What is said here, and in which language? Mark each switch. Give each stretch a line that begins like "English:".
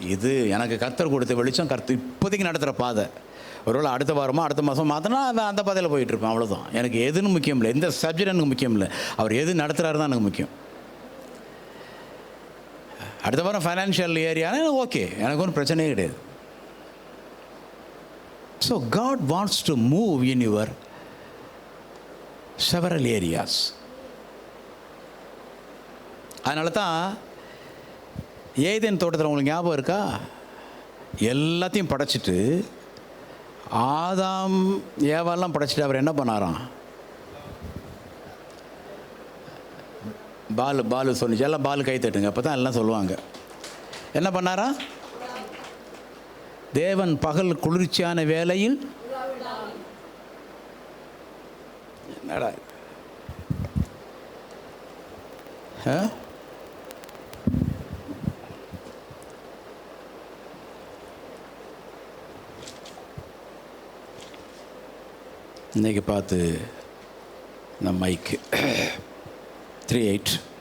Tamil: இது எனக்கு கர்த்தர் கொடுத்த வெளிச்சம், கர்த்தர் இப்போதைக்கு நடத்துகிற பாதை. ஒருவேளை அடுத்த வாரமோ அடுத்த மாதம் மாற்றினா அந்த பாதையில் போயிட்டுருப்பேன், அவ்வளோதான். எனக்கு எதுன்னு முக்கியம் இல்லை, எந்த சப்ஜெக்ட் எனக்கு முக்கியம் இல்லை, அவர் எது நடத்துகிறாரு தான் எனக்கு முக்கியம். அடுத்த வாரம் ஃபைனான்ஷியல் ஏரியானா ஓகே, எனக்கு ஒன்றும் பிரச்சனையே கிடையாது.
English: So God wants to move in your several areas.
Tamil: அதனால தான் ஏதேன் தோட்டத்தில் உங்களுக்கு ஞாபகம் இருக்கா? எல்லாத்தையும் படைச்சிட்டு ஆதாம் ஏவாலாம் படைச்சிட்டு அவர் என்ன பண்ணாராம்? பாலு சொன்னிச்சு, எல்லாம் பாலு கை தட்டுங்க, அப்போ தான் எல்லாம் சொல்லுவாங்க. என்ன பண்ணாரா? தேவன் பகல் குளிர்ச்சியான வேளையில் என்னடா இன்றைக்கி பார்த்து இந்த மைக்கு 3:8